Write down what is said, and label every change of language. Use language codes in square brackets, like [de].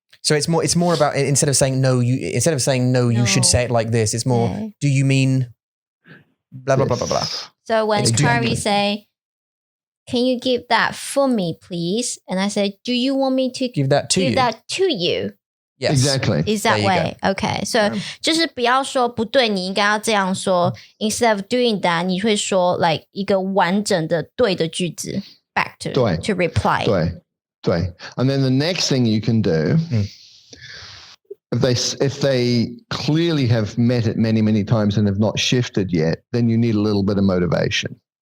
[en] So it's more about, instead of saying no, you should say it like this. It's more, do you mean blah blah blah blah blah. So when Carrie say, "Can you give that for me, please?" And I say, "Do you want me to give that to you?" Yes, exactly. Is that way? Okay. So [zh] 就是不要说不对，你应该要这样说。 [en] Instead of doing that， [zh] 你会说 [en] like [zh] 一个完整的对的句子 [en] back to reply. [zh] 对。 [en] And then the next thing you can do, if they clearly have met it many, many times and have not shifted yet, then you need a little bit of motivation.